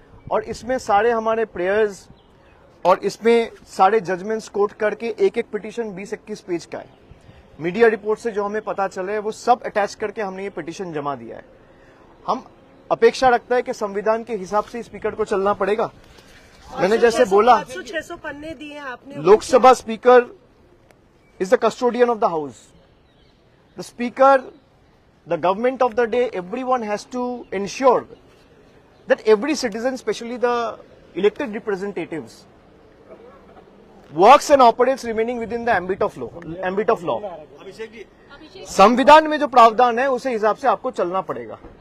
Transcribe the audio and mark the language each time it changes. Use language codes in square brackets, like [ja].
[hi] और इसमें सारे हमारे प्रेयर्स और इसमें सारे जजमेंट्स कोट करके एक एक पिटीशन 20-21 पेज का है। मीडिया रिपोर्ट से जो हमें पता चले वो सब अटैच करके हमने ये पिटीशन जमा दिया है। हम अपेक्षा रखता है कि संविधान के हिसाब से स्पीकर को चलना पड़ेगा। मैंने जैसे बोला, 600 पन्ने दिए आपने। [en] Lok Sabha speaker is the custodian of the house. The speaker, the government of the day, everyone has to ensure that every citizen, especially the elected representatives, works and operates remaining within the ambit of law. [hi] संविधान में जो प्रावधान है उसे हिसाब से आपको चलना पड़ेगा।